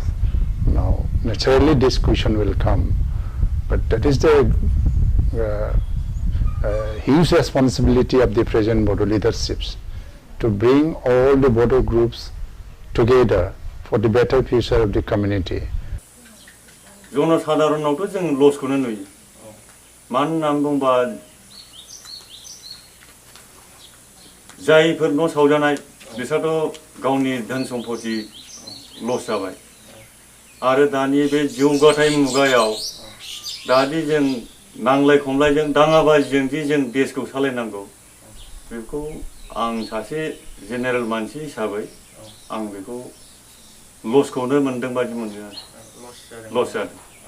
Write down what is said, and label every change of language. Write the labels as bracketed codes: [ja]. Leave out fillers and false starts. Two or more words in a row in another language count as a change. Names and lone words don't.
[en] Now naturally this question will come, but that is the huge responsibility of the present Bodo leaderships to bring all the Bodo groups together for the better future of the community. [brx] जनसाधारणावथ' जों लसखौनो नुयो मानो होननानै बुंबा जायफोर न' सावजानाय बिसोरथ' गावनि धोन सम्पति लस जाबाय आरो दानि बे जौगाथाय मुगायाव दादि जों नांलाय खमलायजों दाङाबाजिजों दि जों देशखौ सालायनांगौ बेखौ आं सासे जेनेरेल मानसि हिसाबै आं बेखौ लसखौनो मोनदों बायदि मोनदों लस जादों